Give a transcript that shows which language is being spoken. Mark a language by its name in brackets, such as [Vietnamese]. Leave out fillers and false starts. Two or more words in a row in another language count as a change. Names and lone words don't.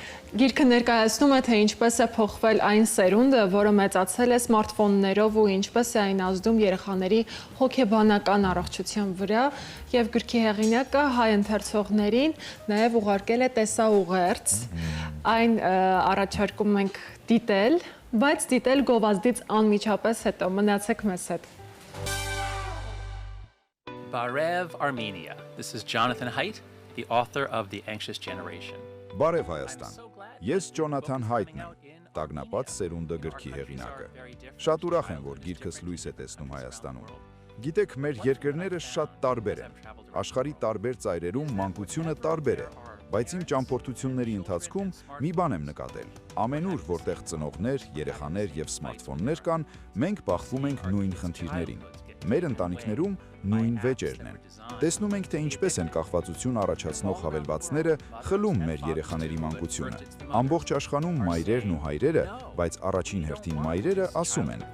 [Armenian] Գիրքը ներկայացնում է, թե ինչպես է փոխվել այն սերունդը, որը մեծացել է սմարթֆոններով ու ինչպես է այն ազդում երեխաների հոգեբանական առողջության վրա, եւ գրքի հեղինակը հայ ընթերցողներին նաեւ ուղարկել է տեսաուղերձ։ Այն առաջարկում ենք դիտել, բայց դիտել գովազդից անմիջապես հետո։ Մնացեք մեզ հետ։ Barev, Armenia. [English] This is Jonathan Haidt, the author of The Anxious Generation. [Armenian] Բարև Հայաստան։ Ես Ջոնաթան Հայթն եմ, «Տագնապած սերունդը» գրքի հեղինակը։ Շատ ուրախ եմ, որ գիրքս լույս է տեսնում Հայաստանում։ Գիտեք, մեր երկրները շատ տարբեր են։ Աշխարհի տարբեր ծայրերում մանկությունը տարբեր է, բայց իմ ճամփորդությունների ընթացքում մի բան եմ նկատել։ Ամենուր, որտեղ ծնողներ, երեխաներ եւ սմարթֆոններ կան, մենք բախվում ենք նույն խնդիրներին։ Մեր ընտանիքներում նույն վեճերն են։ Տեսնում ենք, թե ինչպես են կախվածություն առաջացնող հավելվածները խլում մեր երեխաների մանկությունը։ Ամբողջ աշխարհում մայրերն ու հայրերը, բայց առաջին հերթին մայրերը ասում են.